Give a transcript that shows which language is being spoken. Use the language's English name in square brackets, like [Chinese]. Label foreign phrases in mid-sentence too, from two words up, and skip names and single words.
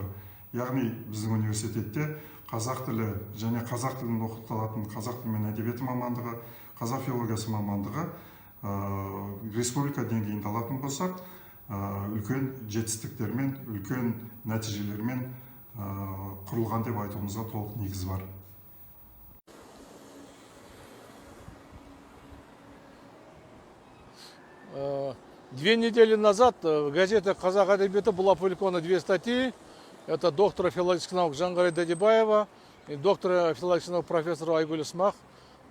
[Kazakh] Яғни біздің университетте қазақ тілі және қазақ тілін оқытылатын қазақ тілі мен әдебиеті мамандығы, қазақ филологиясы мамандығы республика деңгейінде алатын болсақ, үлкен жетістіктермен, үлкен нәтижелермен құрылған деп айтуымызға толық негіз бар. [Russian] Две недели назад в газете «Казах әдебиеті» было опубликовано 2 статьи. Это доктора филологических наук Жангарай Дадибаева и доктора филологических наук профессора Айгуль Исмах.